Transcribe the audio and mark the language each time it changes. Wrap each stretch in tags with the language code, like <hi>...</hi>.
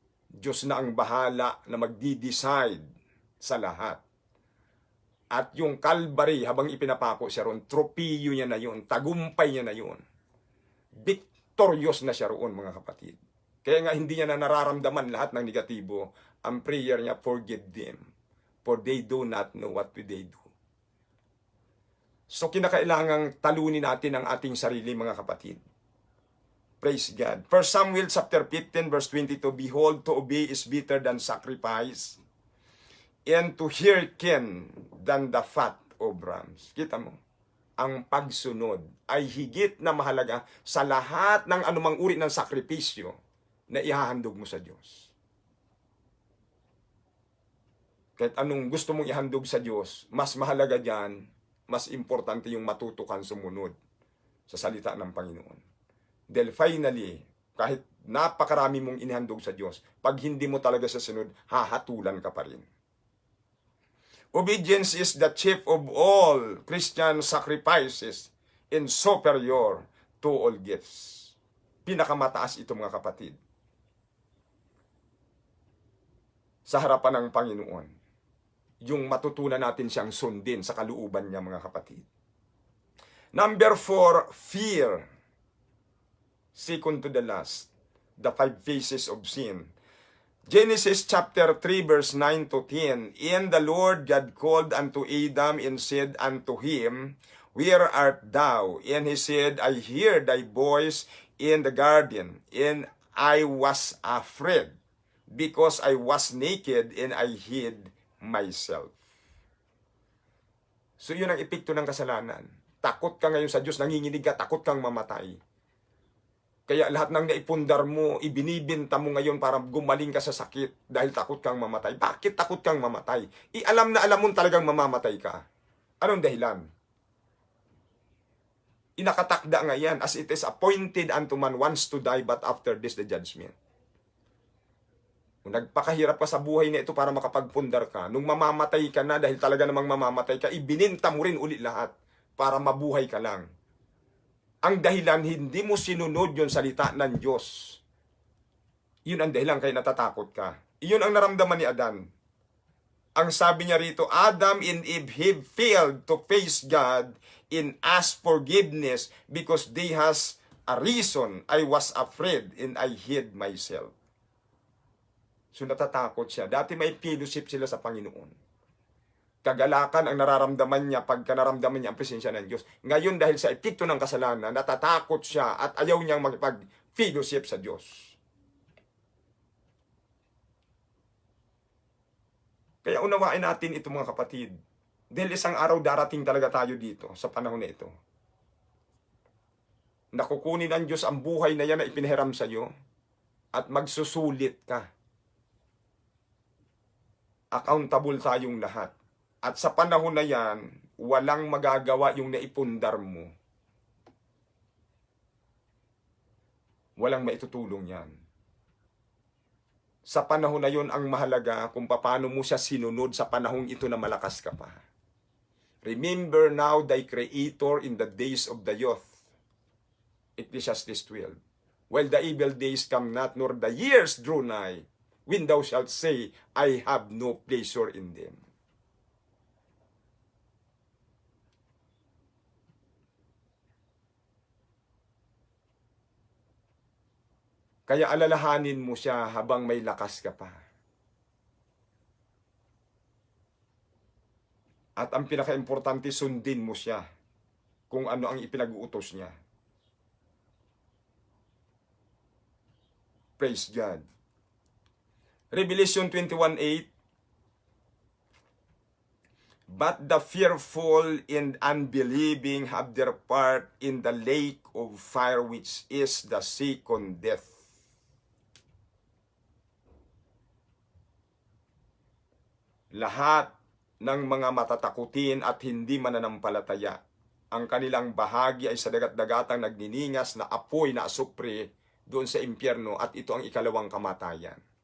<tl>Diyos na ang bahala na magdi-decide sa lahat. At yung Calvary, habang ipinapako siya roon, tropiyo niya na yun, tagumpay niya na yun. Victorious na siya roon, mga kapatid. Kaya nga hindi niya na nararamdaman lahat ng negatibo. Ang prayer niya,</tl> <en>forgive them, for they do not know what they do.</en> <tl>So kinakailangang talunin natin ang ating sarili, mga kapatid.</tl> <en>Praise God. 1 Samuel chapter 15 verse 22, behold, to obey is better than sacrifice, and to hearken than the fat of rams.</en> <tl>Kita mo, ang pagsunod ay higit na mahalaga sa lahat ng anumang uri ng sakripisyo na ihahandog mo sa Diyos. Kahit anong gusto mong ihandog sa Diyos, mas mahalaga dyan, mas importante yung matutukan sumunod sa salita ng Panginoon. Dahil finally, kahit napakarami mong inihandog sa Diyos, pag hindi mo talaga sa sunod, hahatulan ka pa rin.</tl> <en>Obedience is the chief of all Christian sacrifices and superior to all gifts.</en> <tl>Pinakamataas ito, mga kapatid. Sa harapan ng Panginoon, yung matutunan natin siyang sundin sa kaluuban niya, mga kapatid.</tl> <en>Number 4, fear. Second to the last, the 5 phases of sin. Genesis chapter 3 verse 9 to 10. And the Lord God called unto Adam and said unto him, where art thou? And he said, I hear thy voice in the garden, and I was afraid, because I was naked and I hid myself.</en> <tl>So yun ang epekto ng kasalanan. Takot ka ngayon sa Diyos, nanginginig ka, takot kang mamatay. Kaya lahat ng naipundar mo, ibinibinta mo ngayon para gumaling ka sa sakit dahil takot kang mamatay. Bakit takot kang mamatay? Alam na alam mo talagang mamamatay ka. Anong dahilan? Inakatakda nga yan,</tl> <en>as it is appointed unto man once to die, but after this the judgment.</en> <tl>Kung nagpakahirap ka sa buhay na ito para makapagpundar ka, nung mamamatay ka na dahil talaga namang mamamatay ka, ibininta mo rin uli lahat para mabuhay ka lang. Ang dahilan, hindi mo sinunod yung salita ng Diyos. Yun ang dahilan kaya natatakot ka. Iyon ang naramdaman ni Adan. Ang sabi niya rito,</tl> <en>Adam and Eve have failed to face God and ask forgiveness because they has a reason. I was afraid and I hid myself.</en> <tl>So natatakot siya. Dati may fellowship sila sa Panginoon. Kagalakan ang nararamdaman niya pagka naramdaman niya ang presensya ng Diyos. Ngayon dahil sa epekto ng kasalanan, natatakot siya at ayaw niyang makipag-fellowship sa Diyos. Kaya unawain natin ito mga kapatid. Dahil isang araw darating talaga tayo dito sa panahon na ito. Nakukunin ng Diyos ang buhay na yan na ipinahiram sa iyo at magsusulit ka. Accountable tayong lahat. At sa panahon na yan, walang magagawa yung naipundar mo. Walang maitutulong yan. Sa panahon na yon, ang mahalaga kung paano mo siya sinunod sa panahong ito na malakas ka pa.</tl> <en>Remember now thy Creator in the days of the youth. Ecclesiastes 12. While the evil days come not, nor the years draw nigh, when thou shalt say, I have no pleasure in them.</en> <tl>Kaya alalahanin mo siya habang may lakas ka pa. At ang pinaka-importante, sundin mo siya kung ano ang ipinag-uutos niya.</tl> <en>Praise God. Revelation 21:8. But the fearful and unbelieving have their part in the lake of fire, which is the second death.</en> <tl>Lahat ng mga matatakutin at hindi mananampalataya, ang kanilang bahagi ay sa dagat-dagatang nagniningas na apoy na asupre doon sa impyerno, at ito ang ikalawang kamatayan.</tl>